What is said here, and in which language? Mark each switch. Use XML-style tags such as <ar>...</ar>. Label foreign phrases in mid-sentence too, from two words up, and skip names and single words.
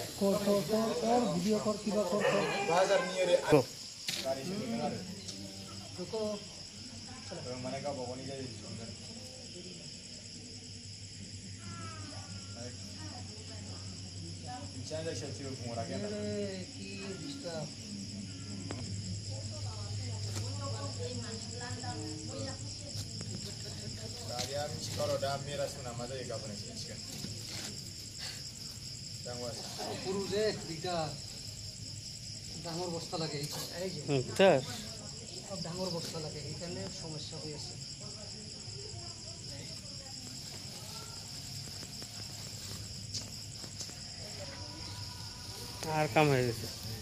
<as>ভিডিঅ' কৰ কিবা কৰ</as> <brx>बाजारनि ओरै गारि सोलिगोन आरो माने गावबा गावनि जायो संगोन मिथिया जायखिया जेबो बुंहराखै आं</brx> <as>কি ডিস্টার্ব</as> <brx>गारिया मिथिखार' दा मेरासमोना मा जायो गाबोन एसे मिथिगोन</brx> <bn>পুরো যে দুইটা ডাঙর বস্তা লাগে, এই যে ডাঙর বস্তা লাগে, এইখানে সমস্যা হয়ে আছে। আর কাম হয়ে গেছে।</bn>